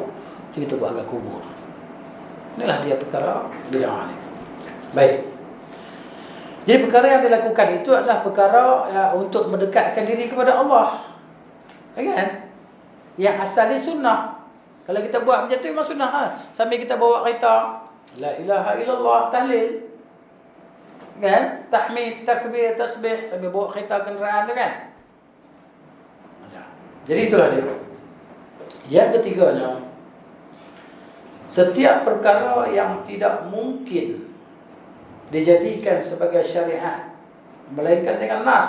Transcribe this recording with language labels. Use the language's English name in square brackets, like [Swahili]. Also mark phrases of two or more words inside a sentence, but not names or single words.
[Malay] Jadi kita buat agak kubur. Inilah dia perkara bid'ah ni. Baik. Jadi perkara yang dilakukan itu adalah perkara untuk mendekatkan diri kepada Allah. Kan? Yang asalnya sunnah. Kalau kita buat macam tu memang sunnah ha? Sambil kita bawa kereta, [Arabic] لا إله إلا الله, [Malay] tahlil. Kan? Tahmid, takbir, tasbih sambil bawa kereta kenderaan tu kan. Jadi itulah dia. Yang ketiganya, setiap perkara yang tidak mungkin dijadikan sebagai syariat melainkan dengan nas.